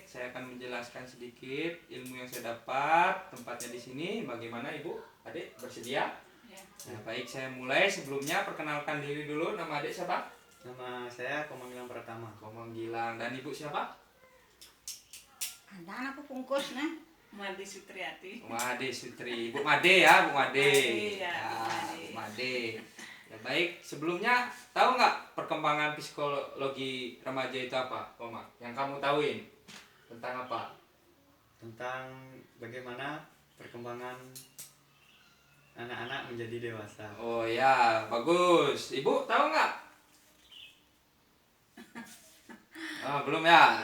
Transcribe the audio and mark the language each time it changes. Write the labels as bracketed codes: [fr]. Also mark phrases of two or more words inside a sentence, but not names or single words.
[id] Saya akan menjelaskan sedikit ilmu yang saya dapat. Tempatnya di sini. Bagaimana Ibu? Adik bersedia? Ya. Nah, baik, saya mulai. Sebelumnya perkenalkan diri dulu. Nama adik siapa? Nama saya Komang Gilang Pratama. Komang Gilang. Dan Ibu siapa? Ada anakku bungkus nah. Madi Sutriati. Made Sutri. Bu Made ya, Bu Made. Made, ya, Bu Made. Ya, baik, sebelumnya tahu nggak perkembangan psikologi remaja itu apa, Koma? Yang kamu tahuin tentang apa? Tentang bagaimana perkembangan anak-anak menjadi dewasa. Oh ya, bagus. Ibu tahu nggak? Oh, belum ya?